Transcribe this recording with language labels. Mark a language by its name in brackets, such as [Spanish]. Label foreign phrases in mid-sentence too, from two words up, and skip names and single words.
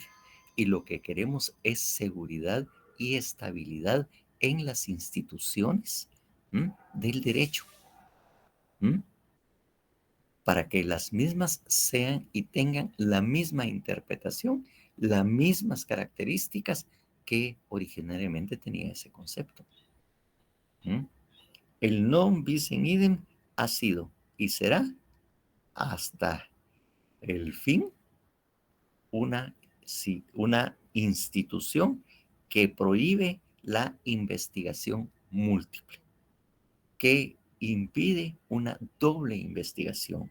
[Spanish] Y lo que queremos es seguridad y estabilidad en las instituciones del derecho, para que las mismas sean y tengan la misma interpretación, las mismas características que originariamente tenía ese concepto. El [Latin] non bis in idem [Spanish] ha sido y será hasta el fin una institución que prohíbe la investigación múltiple, que impide una doble investigación.